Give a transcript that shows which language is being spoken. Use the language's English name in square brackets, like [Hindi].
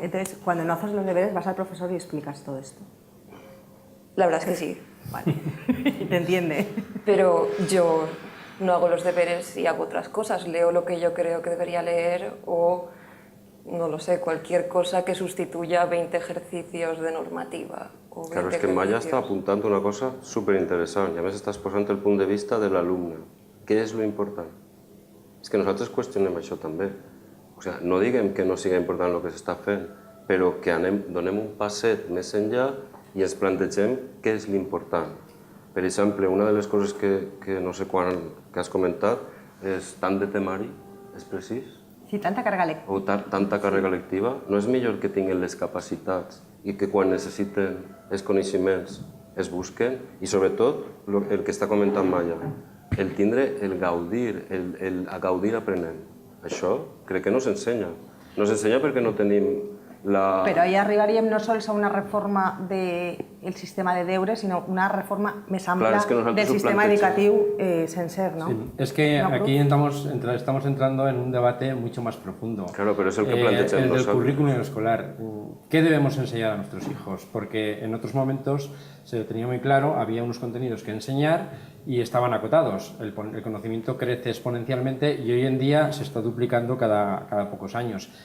[Spanish] Entonces, cuando no haces los deberes, vas al profesor y explicas todo esto. La verdad es que sí. Vale, te entiende. Pero yo no hago los deberes y hago otras cosas. Leo lo que yo creo que debería leer o, no lo sé, cualquier cosa que sustituya 20 ejercicios de normativa. [Catalan] Claro, és que Maya està apuntant una cosa superinteressant i a més estàs posant el punt de vista de l'alumne. Què és lo important? És que nosaltres qüestionem això també. O sigui, no diguem que no sigui important el que s'està fent, però que donem un passet més enllà i ens plantegem què és l'important. Per exemple, una de les coses que no sé quan que has comentat és tant de temari, és precís? Sí, tanta càrrega lectiva. O tanta càrrega lectiva. No és millor que tinguin les capacitats i que quan necessiten els coneixements es busquen i sobretot el que està comentant Maya, el tindre, el gaudir, el gaudir aprenent. Això crec que no s'ensenya. No s'ensenya perquè no tenim Però ahí arribaríem no sols a una reforma del sistema de deures, sinó una reforma més ampla del sistema educatiu sencer, ¿no? Sí. [Spanish] Es que aquí estamos entrando en un debate mucho más profundo. Claro, pero es el que planteamos el del nosotros. currículum escolar. ¿Qué debemos enseñar a nuestros hijos? Porque en otros momentos se tenía muy claro, había unos contenidos que enseñar y estaban acotados. El conocimiento crece exponencialmente y hoy en día se está duplicando cada pocos años.